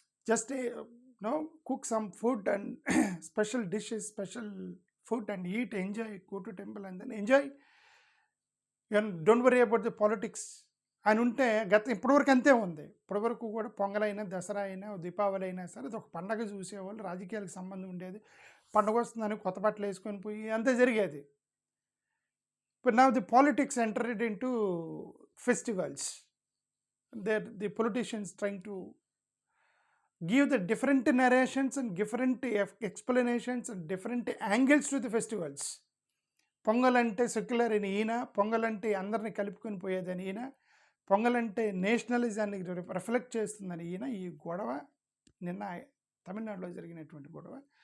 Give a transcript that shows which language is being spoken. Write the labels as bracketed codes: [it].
[en] just cook some food and special dishes, special food and eat, enjoy, go to temple and then enjoy, don't worry about the politics [te] అని ఉంటే ఇప్పటివరకు అంతే ఉంది. ఇప్పటివరకు కూడా పొంగలైనా, దసరా అయినా, దీపావళి అయినా సరే అది ఒక పండగ చూసేవాళ్ళు, రాజకీయాలకు సంబంధం ఉండేది. పండుగ వస్తుందని కొత్త బట్టలు వేసుకొని పోయి అంతే జరిగేది. [en] But now the politics entered into festivals. The politicians trying to give the different narrations and different explanations and different angles to the festivals. [te] Pongal అంటే సెక్యులర్ అని ఈయన, పొంగల్ అంటే అందరిని కలుపుకొని పోయేదని ఈయన, పొంగల్ అంటే నేషనలిజాన్ని రిఫ్లెక్ట్ చేస్తుందని ఈయన. ఈ గొడవ నిన్న తమిళనాడులో జరిగినటువంటి గొడవ.